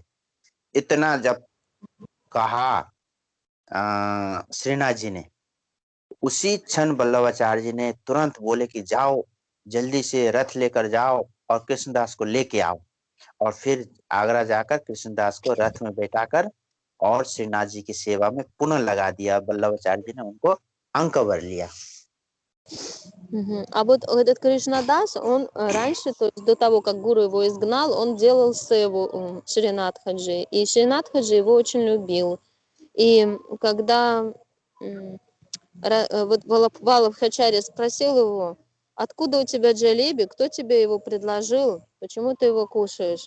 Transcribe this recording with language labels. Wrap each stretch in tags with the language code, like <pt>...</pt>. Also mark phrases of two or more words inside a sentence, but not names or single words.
<hi>इतना जब कहा श्रीनाथ जी ने, उसी क्षण वल्लभाचार्य जी ने तुरंत बोले कि जाओ जल्दी से रथ लेकर जाओ और कृष्णदास को लेके आओ, और फिर आगरा जाकर कृष्णदास को रथ में बैठाकर और श्रीनाथ जी की सेवा में पुनः लगा दिया। वल्लभाचार्य जी ने उनको अंक भर लिया।</hi> <ru>А вот этот Кришнадас, он раньше, то есть до того, как гуру его изгнал, он делал севу Шринатхаджи, и Шринатхаджи его очень любил. И когда вот Валабхачарья спросил его: откуда у тебя джалеби, кто тебе его предложил, почему ты его кушаешь?</ru>